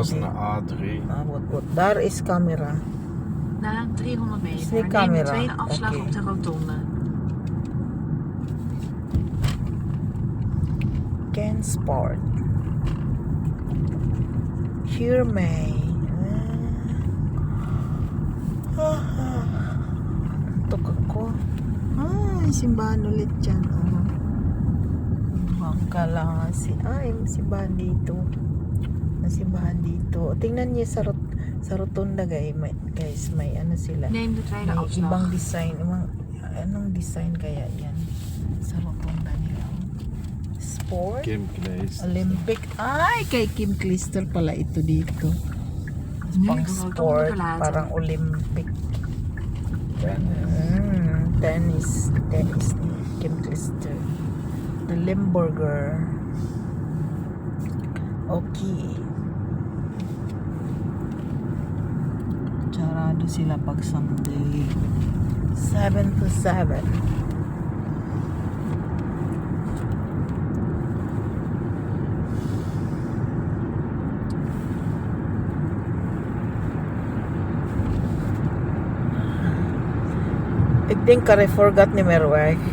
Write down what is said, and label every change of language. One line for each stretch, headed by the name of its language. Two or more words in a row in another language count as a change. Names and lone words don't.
Dutch: Dat is een A3. Ah, wat. Daar is camera. Na 300 Is meter die neem camera? de tweede afslag Oké. op de rotonde. Ken Sport. Hiermee.
Filipino: Antok ako. Ay, simbahan ulit dyan. Oh. Bangka lang ay, may simbahan dito. May simbahan dito. Tingnan niyo sa rotunda guys, may ano sila.
Dutch: Neem de tweede
Filipino: May
Dutch: afslag.
Filipino: ibang design. Anong design kaya yan? Sa rotunda nila. Sport? Kim Klees. Olympic. Ay, kay Kim Klister pala ito dito.
Dutch: Nu
Filipino: Pang
Dutch: de rotonde
Filipino: sport,
Dutch: verlaten.
Filipino: parang Olympic. Tennis. Tennis ni Kim Klister. The Limburger. Okay. Sarado sila pag Sunday. 7 to 7.
Dutch: Ik denk Carrefour gaat niet meer weg.